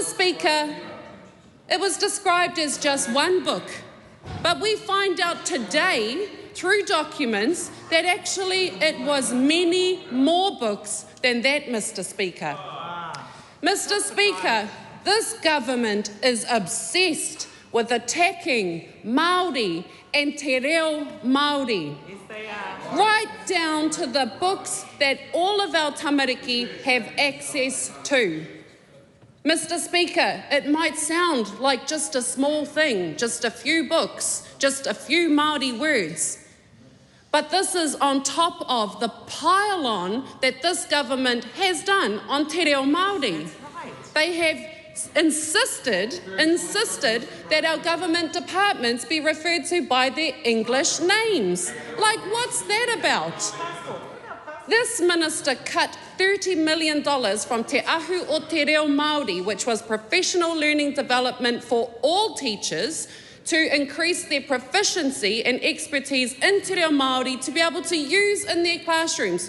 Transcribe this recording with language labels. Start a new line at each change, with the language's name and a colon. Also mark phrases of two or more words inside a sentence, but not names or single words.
English: Speaker, it was described as just one book, but we find out today through documents that actually it was many more books than that, Mr. Speaker. Mr. Speaker, this government is obsessed with attacking Māori and
Māori: te reo Māori,
English: right down to the books that all of our tamariki have access to. Mr. Speaker, it might sound like just a small thing, just a few books, just a few Māori words, but this is on top of the pile-on that this government has done on
Māori: te reo Māori.
English: They have insisted that our government departments be referred to by their English names. Like, what's that about? This minister cut $30 million from Te Ahu o Te Reo Māori, which was professional learning development for all teachers, to increase their proficiency and expertise in
Māori: Te Reo Māori
English: to be able to use in their classrooms.